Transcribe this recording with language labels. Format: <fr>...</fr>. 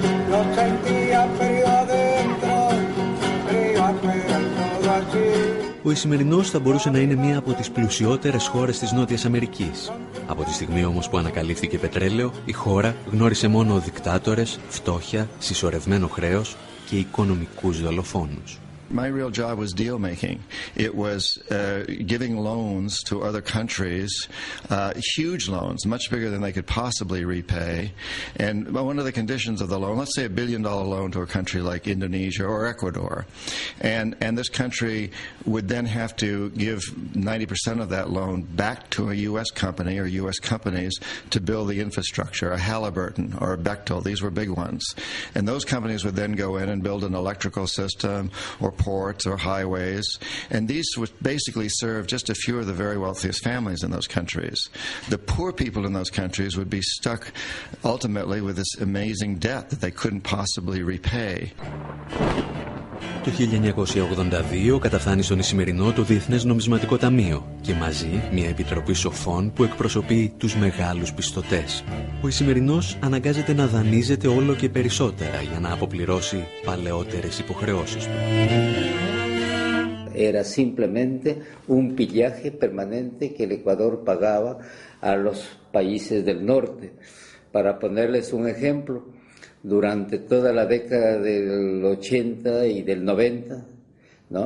<es>Lo sentía frío adentro, frío afuera, todo así.</es> <el>Ο Ισημερινός θα μπορούσε να είναι μία από τις πλουσιότερες χώρες της Νότιας Αμερικής. Από τη στιγμή όμως που ανακαλύφθηκε πετρέλαιο, η χώρα γνώρισε μόνο δικτάτορες, φτώχεια, συσσωρευμένο χρέος και οικονομικούς δολοφόνους.</el> <en>My real job was deal making. It was giving loans to other countries, huge loans, much bigger than they could possibly repay. And one of the conditions of the loan, let's say $1 billion loan to a country like Indonesia or Ecuador, and this country would then have to give 90% of that loan back to a U.S. company or U.S. companies to build the infrastructure, a Halliburton or a Bechtel. These were big ones. And those companies would then go in and build an electrical system or ports or highways, and these would basically serve just a few of the very wealthiest families in those countries. The poor people in those countries would be stuck ultimately with this amazing debt that they couldn't possibly repay.</en> <el>Το 1982 καταφθάνει στον Ισημερινό το Διεθνές Νομισματικό Ταμείο και μαζί μια επιτροπή σοφών που εκπροσωπεί τους μεγάλους πιστωτές. Ο Ισημερινός αναγκάζεται να δανείζεται όλο και περισσότερα για να αποπληρώσει παλαιότερες υποχρεώσεις του.</el> <es>Era simplemente un pillaje permanente que el Ecuador pagaba a los países del norte. Para ponerles un ejemplo, durante toda la década del 80 y del 90, ¿no?</es>